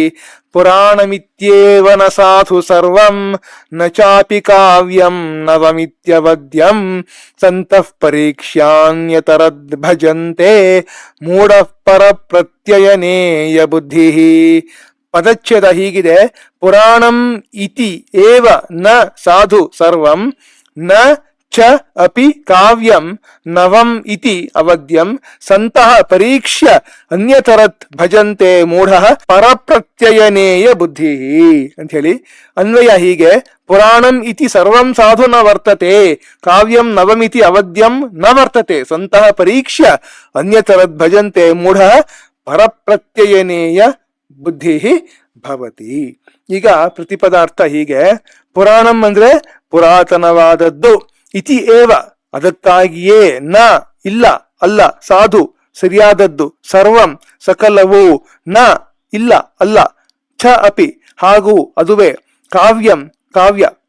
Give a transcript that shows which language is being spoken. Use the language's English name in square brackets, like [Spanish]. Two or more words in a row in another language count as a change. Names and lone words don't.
[Sanskrit] ಪುರಾಣಮಿತ್ಯೇವನ ಸಾಧು ಸರ್ವಂ ನ ಚಾಪಿ ಕಾವ್ಯಂ ನವಮಿತ್ಯವದ್ಯಂ ಸಂತಃ ಪರೀಕ್ಷ್ಯಾನ್ಯತರದ್ ಭಜಂತೆ ಮೂಢಃ ಪರ ಪ್ರತ್ಯಯನೇಯ ಬುದ್ಧಿಃ. [Kannada] ಪದಚ್ಛೇದ ಹೀಗಿದೆ: [Sanskrit] ಪುರಾಣಂ ಇತಿ ಏವ ನ ಸಾಧು ಸರ್ವಂ ನ ಚ ಅಪಿ ಕಾವ್ಯಂ ನವಂ ಇತಿ ಅವದ್ಯಂ ಸಂತಃ ಪರೀಕ್ಷ್ಯ ಅನ್ಯತರತ್ ಭಜಂತೆ ಮೂಢಃ ಪರಪ್ರತ್ಯಯನೇಯ ಬುದ್ಧಿ [Kannada] ಅಂತ ಹೇಳಿ ಅನ್ವಯ ಹೀಗೆ. [Sanskrit] ಪುರಾಣಂ ಇತಿ ಸರ್ವಂ ಸಾಧು ನ ವರ್ತತೆ, ಕಾವ್ಯಂ ನವಮಿತಿ ಅವದ್ಯಂ ನ ವರ್ತತೆ, ಸಂತಃ ಪರೀಕ್ಷ್ಯ ಅನ್ಯತರದ್ ಭಜಂತೆ ಮೂಢಃ ಪರಪ್ರತ್ಯಯನೇಯ ಬುದ್ಧಿ ಭವತಿ. [Kannada] ಈಗ ಪ್ರತಿಪದಾರ್ಥ ಹೀಗೆ. ಪುರಾಣಂ ಅಂದ್ರೆ ಪುರಾತನವಾದದ್ದು, [Sanskrit] ಇತಿ ಏವ [Kannada] ಅದಕ್ಕಾಗಿಯೇ, ನ ಇಲ್ಲ ಅಲ್ಲ, ಸಾಧು ಸರಿಯಾದದ್ದು, ಸರ್ವಂ ಸಕಲವು, ನ ಇಲ್ಲ ಅಲ್ಲ, [Sanskrit] ಛ ಅಪಿ [Kannada] ಹಾಗೂ ಅದುವೇ, ಕಾವ್ಯಂ ಕಾವ್ಯ,